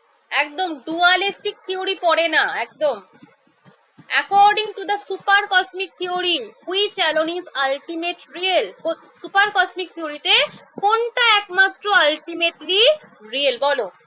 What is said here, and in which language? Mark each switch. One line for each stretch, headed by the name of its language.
Bangla: একদম dualistic theory পড়ে না একদম।
English: According to the super cosmic theory, which alone is ultimate real?
Bangla: Super cosmic থিওরিতে কোনটা একমাত্র আলটিমেটলি রিয়েল বলো?